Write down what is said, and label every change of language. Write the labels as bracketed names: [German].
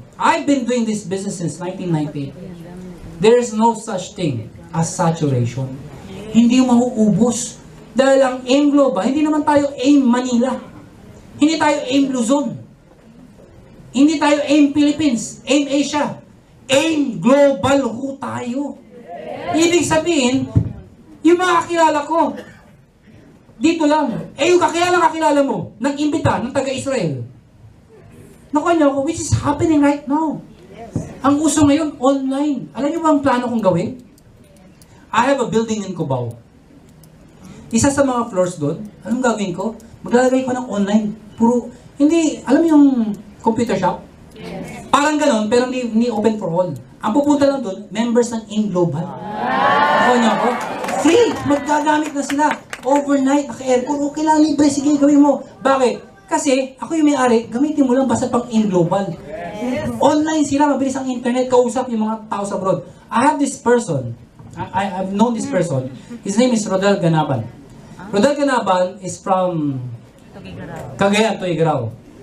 [English] I've been doing this business since 1998. There is no such thing as saturation. [Filipino] Hindi mauubos. Dahil ang AIM Global, hindi naman tayo AIM Manila. Hindi tayo AIM Luzon. Hindi tayo AIM Philippines, AIM Asia. AIM Global ho tayo. Ibig sabihin, yung mga kakilala ko, dito lang. Yung kakilala mo, nag-imbita ng taga-Israel. Nakuha niyo ako, [English] which is happening right now. [Filipino] Ang uso ngayon, online. Alam niyo ba ang plano kong gawin? [English] I have a building in Cubao. [Filipino] Isa sa mga floors doon, anong gagawin ko? Maglalagay ko ng online. Puro, hindi, alam mo yung computer shop? Parang ganon, pero hindi [English] open for all. [Filipino] Ang pupunta lang doon, members ng AIM Global. Nakuha niyo ako? Free! Maggagamit na sila. Overnight, naka-aircon, okay lang, libre, sige, gawin mo. Bakit? Kasi, ako yung may-ari, gamitin mo lang basta pang AIM Global. Online sila, mabilis ang internet, kausap yung mga tao sa abroad. [English] I have this person, I've known this person, his name is Rodel Ganaban. Rodel Ganaban is from Cagayan, Tuigaraw.